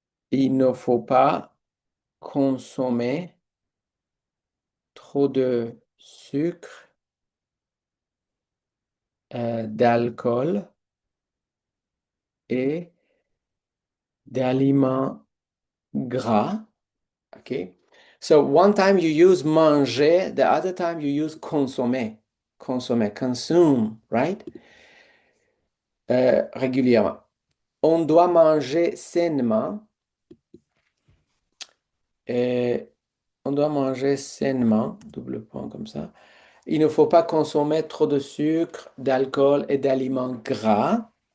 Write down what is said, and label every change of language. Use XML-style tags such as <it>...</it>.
<fr>Il ne faut pas consommer trop de sucre, d'alcool et d'aliments gras, OK?</fr> <en>So one time you use manger, the other time you use consommer. Consommer, consume, right?</en> <fr>Régulièrement. On doit manger sainement. On doit manger sainement, double point comme ça. Il ne faut pas consommer trop de sucre, d'alcool et d'aliments gras.</fr>